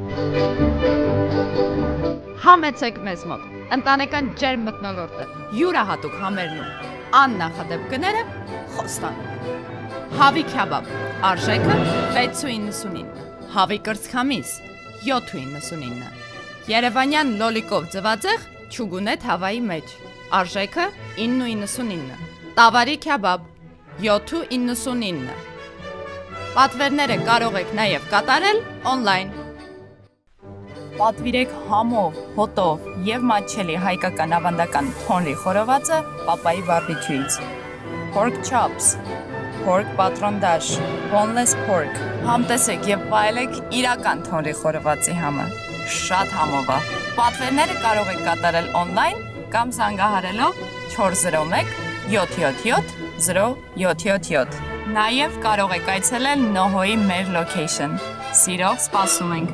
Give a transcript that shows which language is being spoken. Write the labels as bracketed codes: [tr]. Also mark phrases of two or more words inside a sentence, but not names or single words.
[hy] Համեցեք մեզ մոտ ընտանեկան ջերմ մթնոլորտը յուրահատուկ համերն ու աննախադեպ գները խոստանում Հավի քյաբաբ արժեքը 6.99 Հավի կրծքամիս 7.99 Երևանյան լոլիկով ձվածեղ չուգունետ հավայի մեջ արժեքը 9.99 Տավարի քյաբաբ 7.99 Պատվերները կարող եք նաև կատարել on-line Պատվիրեք համով, հոտով եւ մատչելի հայկական ավանդական թոնրի խորովածը Պապայի բարբեկյուից [en] Pork chops, pork [hy] պատրոնդաշ, [en] boneless pork [hy] Համտեսեք եւ վայելեք իրական թոնրի խորովածի համը Շատ համով է Պատվերները կարող եք կատարել on-line կամ զանգահարելով 401 777 0777 Նաև կարող եք այցելել Նոհոյի մեր location Սիրով սպասում ենք